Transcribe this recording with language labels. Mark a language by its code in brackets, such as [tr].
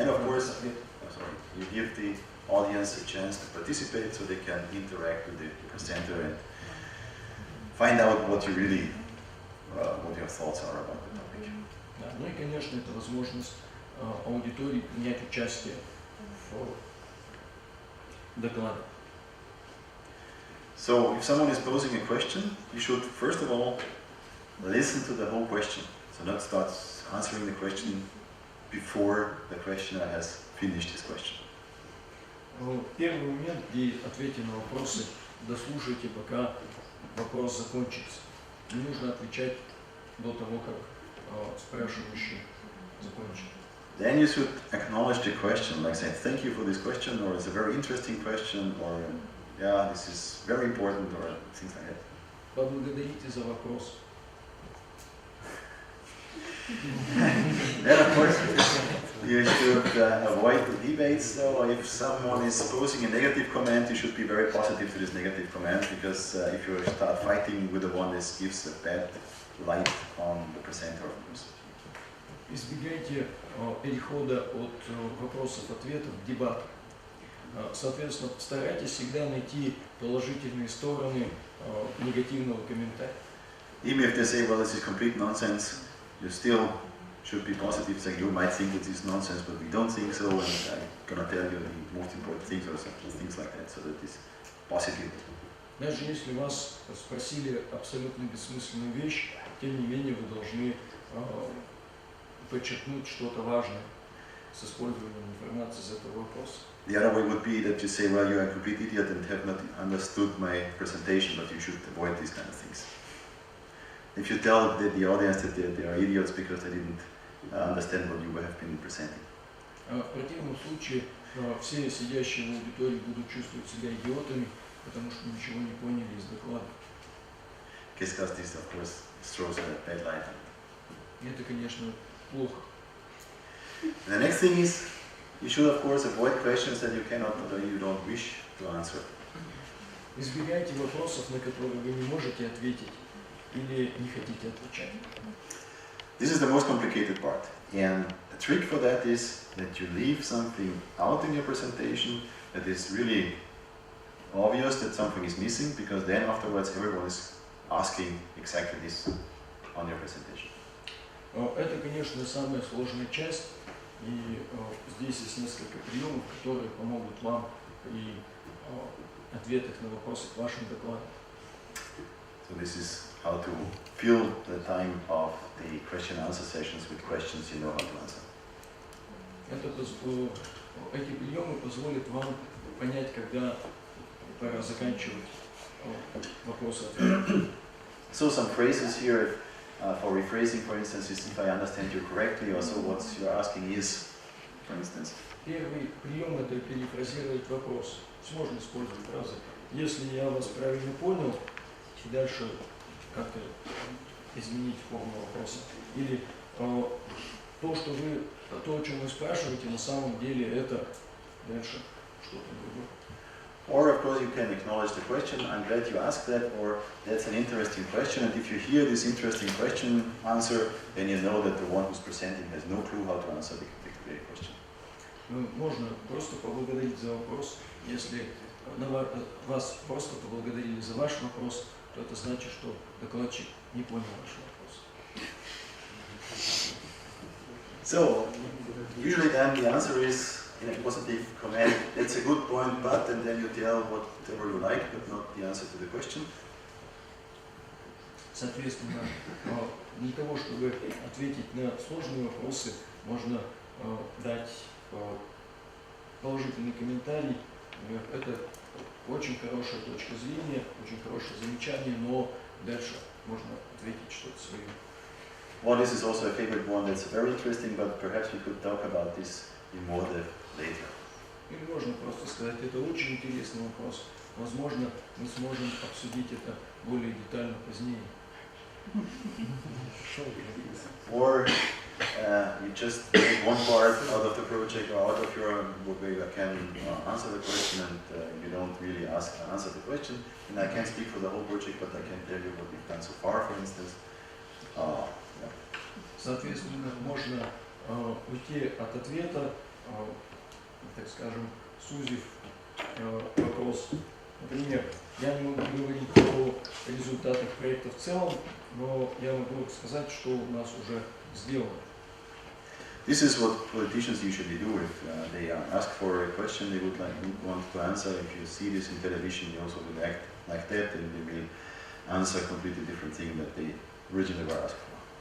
[en] And of course, you give the audience a chance to participate so they can interact with the presenter and find out what you really, what your thoughts are about the topic. [ru] Да, ну и, конечно, это возможность аудитории принять участие в докладе. [en] So, if someone is posing a question, you should first of all listen to the whole question. So not start answering the question before the questioner has finished his question. [ru] Первый момент, где ответьте на вопросы, дослушайте, пока вопрос закончится. Не нужно отвечать до того, как спрашивающий закончит. [en] Then you should acknowledge the question, like say, thank you for this question, or it's a very interesting question, or yeah, this is very important, or things like that. [ru] поблагодарите за вопрос. [en] Then of course you should avoid the debates though. If someone is posing a negative comment, you should be very positive to this negative comment, because if you start fighting with the one, this gives a bad light on the presenter of course. [ru] Избегайте перехода от вопросов-ответов к дебату. Соответственно, старайтесь всегда найти положительные стороны негативного комментария. [en] Even if they say, well, this is complete nonsense, you still should be positive, saying you might think that this is nonsense, but we don't think so, and I'm gonna tell you the most important things or things like that, so that is positive. [ru] Даже если вас спросили абсолютно бессмысленную вещь, тем не менее вы должны подчеркнуть что-то важное с использованием информации из этого вопроса. [en] The other way would be that you say, well, you're a complete idiot and have not understood my presentation, but you should avoid these kind of things. If you tell the audience that they are idiots because they didn't understand what you have been presenting. [ru] В противном случае все сидящие в аудитории будут чувствовать себя идиотами, потому что ничего не поняли из доклада. [en] Because this, of course, throws a bad light on it. [ru] И это, конечно, плохо. [en] And the next thing is, you should, of course, avoid questions that you cannot or you don't wish to answer. [ru] Избегайте вопросов, на которые вы не можете ответить или не хотите отвечать. [en] This is the most complicated part, and the trick for that is that you leave something out in your presentation that is really obvious that something is missing, because then afterwards everyone is asking exactly this on your presentation. [ru] Это, конечно, самая сложная часть, и здесь есть несколько приемов, которые помогут вам при ответах на вопросы к вашим докладам. [en] So this is how to fill the time of the question-answer sessions with questions you know how to answer. [ru] Эти приемы позволят вам понять, когда пора заканчивать вопросы-ответы. [en] So some phrases here for rephrasing, for instance, is if I understand you correctly, or so what you're asking is, for instance. [ru] Первый прием – это перефразировать вопрос. Можно использовать фразы. Если я вас правильно понял, и дальше как-то изменить форму вопроса. Или то, о чем вы спрашиваете, на самом деле это дальше что-то другое. [en] Or of course you can acknowledge the question, I'm glad you asked that, or that's an interesting question, and if you hear this interesting question answer, then you know that the one who's presenting has no clue how to answer the question. [ru] Можно просто поблагодарить за вопрос. Если вас просто поблагодарили за ваш вопрос, то это значит, что докладчик не понял ваш вопрос. [en] So, usually then the answer is in a positive comment, that's a good point, but, and then you tell whatever you like, but not the answer to the question. [ru] Соответственно, для того, чтобы ответить на сложные вопросы, можно дать положительный комментарий. Это очень хорошая точка зрения, очень хорошее замечание, но дальше можно ответить что-то свое. [en] Well, this is also a favorite one that's very interesting, but perhaps we could talk about this in more depth later. [ru] Или можно просто сказать, это очень интересный вопрос. Возможно, мы сможем обсудить это более детально позднее. [en] Or you just take one part out of the project or out of your where you can answer the question, and you don't really answer the question. And I can't speak for the whole project, but I can tell you what we've done so far, for instance. [ru] Соответственно, можно уйти от ответа, так скажем, сузив вопрос. Например, я не могу говорить о результатах проекта в целом, но я могу сказать, что у нас уже сделано. [en] This is what politicians usually do. If they ask for a question they would want to answer, if you see this in television, they also will act like that, and they will answer a completely different thing that they originally were asked for.